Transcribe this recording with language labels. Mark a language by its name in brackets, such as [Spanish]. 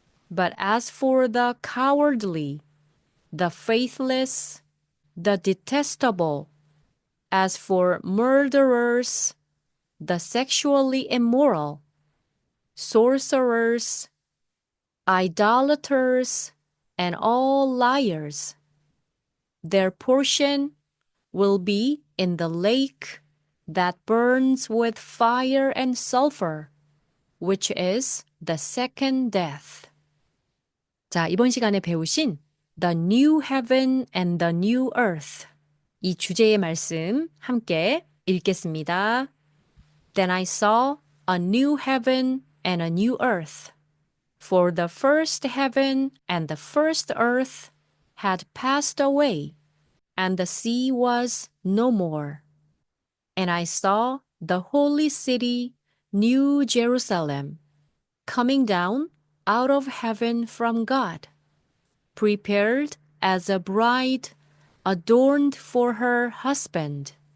[English] But as for the cowardly, the faithless, the detestable, as for murderers, the sexually immoral, sorcerers, idolaters, and all liars, their portion will be in the lake that burns with fire and sulfur, which is the second death. [Korean] 자, 이번 시간에 배우신 The New Heaven and the New Earth 이 주제의 말씀 함께 읽겠습니다. [English] Then I saw a new heaven and a new earth. For the first heaven and the first earth had passed away, and the sea was no more. And I saw the holy city, New Jerusalem, coming down out of heaven from God, prepared as a bride adorned for her husband.